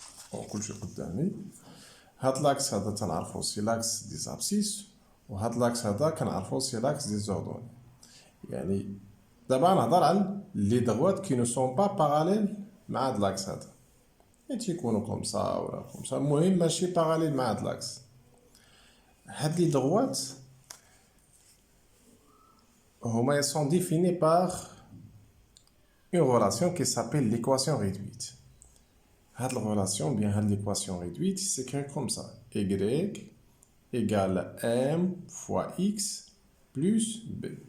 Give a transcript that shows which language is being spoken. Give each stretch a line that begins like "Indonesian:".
French: On couche
Arabic: قدامي.
French: هاد l'axe
Arabic: هذا تنعرفو
French: c'est l'axe des abscisses وهاد l'axe
Arabic: هذا كنعرفو
French: c'est l'axe des ordonnées.
Arabic: يعني دابا نهضر على
French: les droites qui ne sont pas parallèles
Arabic: مع هاد
French: l'axe
Arabic: هذا. تيكونوا كوم سا ولا كوم سا، المهم ماشي باراليل مع هاد لاكس. هاد لي
French: droites
Arabic: هما
French: sont définis par une relation qui s'appelle l'équation réduite. Cette relation, bien l'équation réduite, s'écrit comme ça. Y égale M fois X plus B.